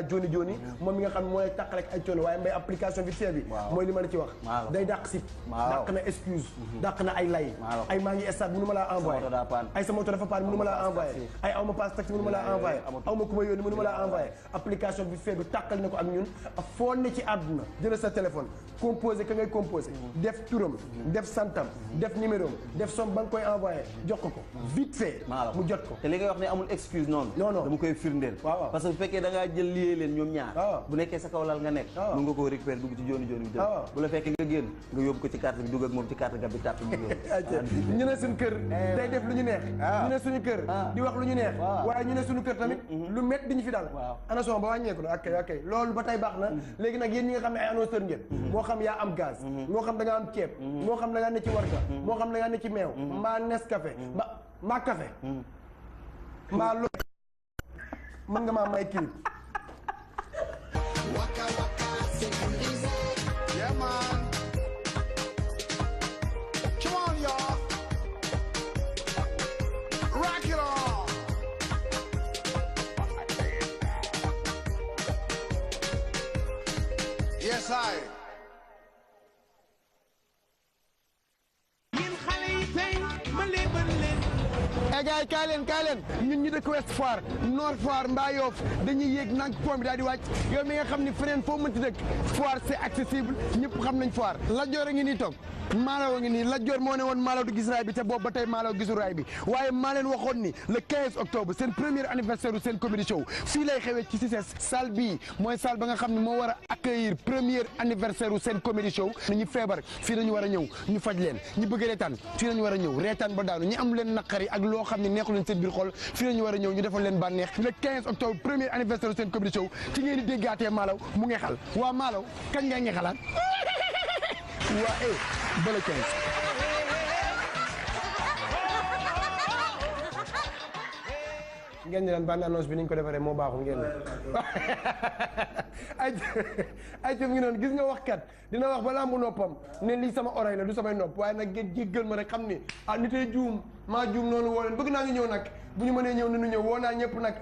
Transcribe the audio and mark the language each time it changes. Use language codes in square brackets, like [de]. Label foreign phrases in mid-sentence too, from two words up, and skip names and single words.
[wo] Joni moom mi nga xam ne mooy tàqale ak ay coono waaye mbay application bi bi mooy li ma la ci wax day dàq sip dàq na excuse dàq na ay lay ay maa ngi stade mënu ma laa envoyé ay sa moto dafa paan mënu ma laa envoyé ay aw ma passe taxi mënu ma laa envoyé aw ma ku ma yónni mënu ma laa envoyé application bi bi tàqal na ko ak ñun foo ne ci àdduna jëlal sa téléphone composé ka ngay composé def turam def santam def numéro def somme ba nga koy envoyé jox ko [fr] vite fait [wo] mu jot ko te li ngay wax ne amul excuse noonu non dama koy firndeel [fr] parce que [wo] bu fekkee da ngaa jël liyee leen ñoom ñaar bu nekkee sa kaw lal nga nekk mën nga koo récupérer dugg ci Joni bi jël bu la fekkee nga génn nga yóbbu ko ci carte bi dugg ak moom ci carte ga bi tàpp mu ñu ne suñu kër day def lu ñu neex ñu ne suñu kër di wax lu ñu neex waaye ñu ne suñu kër tamit lu métti di ñu fi dal annoncement ba wàññeeku na ok loolu ba tey baax na léegi nag yéen ñi nga xam ne ay annonceur ngeen moo xam yaa am gaz moo xam da nga am ceeb moo xam da ngaa ne ci warga moo xam da ngaa ne ci meew mbaa Nescafé mbaa café mbaa loolu mën nga maa may clip [en] Yeah, man. Come on, y'all. Rock it on. Yes, I. [wo] gars yi kaay leen ñun ñu dëkk Ouest Foire Nord Foire Mbaa Yoff dañuy yéeg nag pont bi daal di wàcc yow mi nga xam ni feneen foo mënti dëkk Foire [fr] c'est accessible [wo] ñëpp xam nañ Foire Lat Dior a ngi nii toog Malaw a ngi nii Lat Dior moo ne woon Malaw du gis raay bi te boobu ba tey Malaw gisul raay bi waaye maa leen waxoon ni [fr] le 15 octobre [wo] seen [fr] premier anniversaire [wo] u seen [en] comedy show [wo] fii lay xewee ci CICES salle bii mooy salle ba nga xam ne moo war a accueillir [fr] premier anniversaire [wo] u seen [en] comedy show [wo] ñu feebar fii lañu war a ñëw ñu faj leen ñu bëgg reetaan fii lañu war a ñëw reetaan ba daanu ñi am leen naqari ak loo xam ne neexu leen seen biir xol fii lañu war a ñëw ñu defal leen bànneex [fr] le 15 octobre premier anniversaire [wo] u seen [en] comedy show [wo] ci ngeen di déggaatee Malaw mu ngexal waa Malaw kañ ngay ngexalaat waa ba le 15 ngeen ni lan [fr] bande annonce [wo] bi ni ñu ko defaree moo baaxul ngeen ay mu ngi noonu gis nga waxkat dina wax ba lambu noppam ne lii sama oreille la du samay nopp waaye nag ngeen jéggal ma rek xam ni nitee juum maa juum noonu woo leen bëgg naa ñu ñëw nag bu ñu mënee ñëw nañu ñëw woo naa ñëpp nag